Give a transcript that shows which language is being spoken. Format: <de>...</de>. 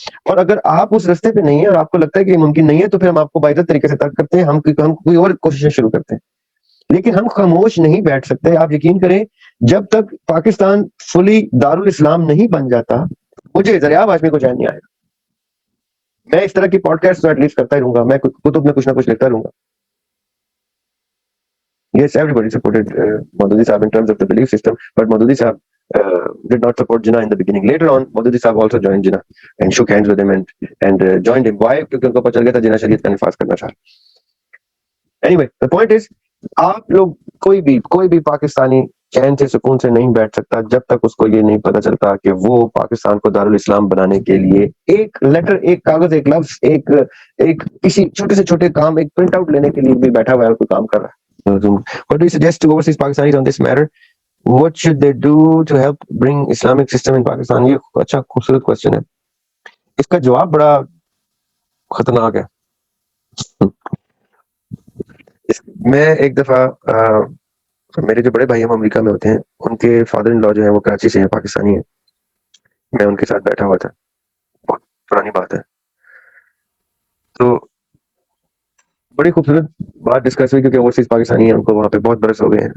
<ur>اور اگر آپ اس رستے پہ نہیں ہیں اور آپ کو لگتا ہے کہ یہ ممکن نہیں ہے تو پھر ہم آپ کو باعزت طریقے سے ترک کرتے ہیں, ہم کوئی اور کوششیں شروع کرتے ہیں. لیکن ہم خاموش نہیں بیٹھ سکتے. آپ یقین کریں جب تک پاکستان فلی دارالاسلام نہیں بن جاتا مجھے ذریعہ آدمی کو چین نہیں آئے گا. میں اس طرح کی پوڈ کاسٹ ایٹ لیسٹ کرتا ہی رہوں گا, میں کتب میں کچھ نہ کچھ لکھتا رہوں گا.</ur> <en>Yes, everybody supported Maududi Sahab in terms of the belief system, but Maududi Sahab did not support Jinnah in the beginning. Later on, Maududi Sahab also joined Jinnah and shook hands with him and joined him. Why? Because</en> <ur>unko pata chal gaya tha Jinnah Shariat ka nifaz karna chaha.</ur> <en>Anyway, the point is,</en> <ur>آپ لوگ کوئی بھی پاکستانی چین سے سکون سے نہیں بیٹھ سکتا جب تک اس کو یہ نہیں پتا چلتا کہ وہ پاکستان کو دارالاسلام بنانے کے لیے ایک لیٹر, ایک کاغذ, ایک لفظ, ایک کسی چھوٹے سے چھوٹے کام, ایک پرنٹ آؤٹ لینے کے لیے بھی بیٹھا ہوا ہے اور کوئی کام کر رہا ہے.</ur> <en>What do you suggest to overseas Pakistanis on this matter? What should they do to help bring Islamic system in Pakistan?</en> <ur>یہ اچھا خوبصورت کوشچن ہے. اس کا جواب بڑا خطرناک ہے. میں ایک دفعہ میرے جو بڑے بھائی ہم امریکہ میں ہوتے ہیں, ان کے فادر ان لا جو ہیں وہ کراچی سے ہیں, پاکستانی ہیں. میں ان کے ساتھ بیٹھا ہوا تھا, بہت پرانی بات ہے. تو بڑی خوبصورت بات ڈسکس ہوئی کیونکہ اوورسیز پاکستانی ہیں, ان کو وہاں پہ بہت برس ہو گئے ہیں.</ur>